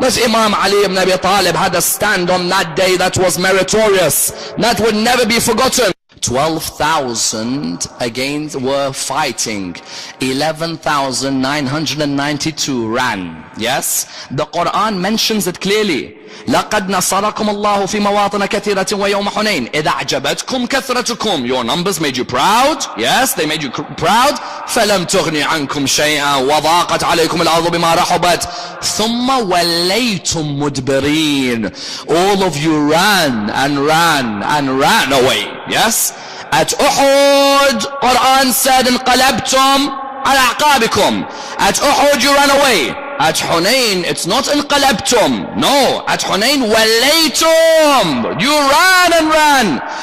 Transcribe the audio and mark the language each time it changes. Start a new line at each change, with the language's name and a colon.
English: But Imam Ali ibn Abi Talib had a stand on that day that was meritorious, that would never be forgotten. 12,000 again were fighting. 11,992 ran. Yes, the Quran mentions it clearly.
Arabic: لقد نصركم الله في مواطن كثيرة ويوم حنين إذا أعجبتكم كثرتكم.
English: Your numbers made you proud. Yes, they made you proud.
Arabic: فلم تغني عنكم شيئا وضاقت عليكم الأرض بما رحبت ثم وليتم مدبرين.
English: All of you ran and ran and ran away. Yes, at Uhud, Quran said
Arabic: انقلبتم على أعقابكم.
English: At Uhud you ran away. At Hunain, it's not انقلبتم. No, at Hunain, walaytum. You ran and ran.